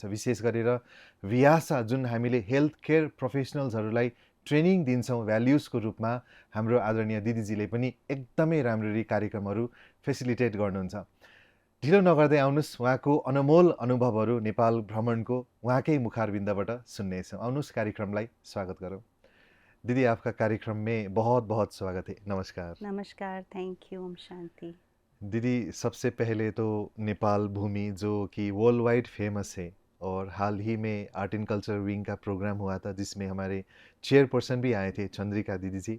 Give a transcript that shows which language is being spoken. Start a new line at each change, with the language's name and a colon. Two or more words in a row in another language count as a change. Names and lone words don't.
Nepali: विशेष गरेर वियासा जुन हामीले
English: health care
Nepali: प्रोफेसनल्सहरूलाई ट्रेनिङ दिन्छौँ भ्याल्युजको रूपमा, हाम्रो आदरणीय दिदीजीले पनि एकदमै राम्ररी कार्यक्रमहरू फेसिलिटेट गर्नुहुन्छ। ढिलो नगर्दै आउनुहोस्, उहाँको अनमोल अनुभवहरू नेपाल भ्रमणको उहाँकै मुखारबिन्दबाट सुन्नेछौँ। आउनुहोस्, कार्यक्रमलाई स्वागत गरौँ।
Hindi: दीदी, आपका कार्यक्रम में बहुत बहुत स्वागत है। नमस्कार। नमस्कार,
English: thank you,
Hindi: ओम शांति। दीदी, सबसे पहले तो नेपाल भूमि जो कि
English: world wide famous
Hindi: है और हाल ही में
English: art and culture wing
Hindi: का प्रोग्राम हुआ था जिसमें हमारे चेयरपर्सन भी आए थे, चंद्रिका दीदी जी।